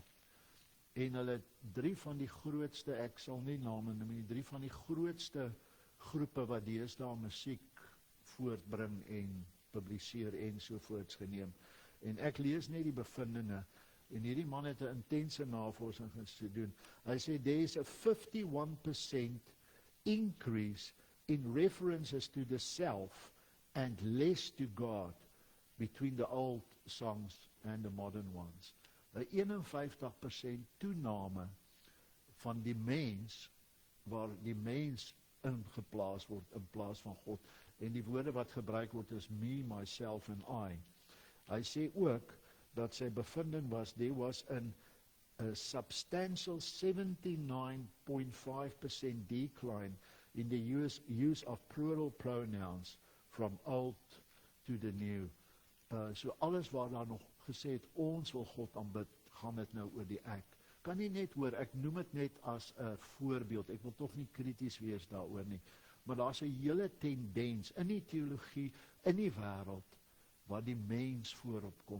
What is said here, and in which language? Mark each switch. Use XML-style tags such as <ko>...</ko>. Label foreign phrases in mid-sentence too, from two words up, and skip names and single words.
<af>En hulle het 3 van die grootste, ek sal nie name noem nie, 3 van die grootste groepe wat deesdae musiek voortbring en publiseer ensovoorts geneem. En ek lees net die bevindinge, en hierdie man het 'n intense navorsing gedoen. Hy sê,</af> <en>there is a 51% increase in references to the self and less to God between the old songs and the modern ones.</en> <af>'n 51% toename van die mens, waar die mens ingeplaas word in plaas van God. En die woorde wat gebruik word is</af> <en>me, myself and I.</en> <af>Hy sê ook dat sy bevinding was,</af> <en>there was a substantial 79.5% decline in the use of plural pronouns from old to the new.</en> <af>So alles waar daar nog gesê het, ons wil God aanbid, gaan dit nou oor die ek. Kan nie net hoor, ek noem dit net as 'n voorbeeld, ek wil tog nie krities wees daaroor nie, maar daar's 'n hele tendens in die teologie, in die wêreld, waar die mens voorop kom.</af>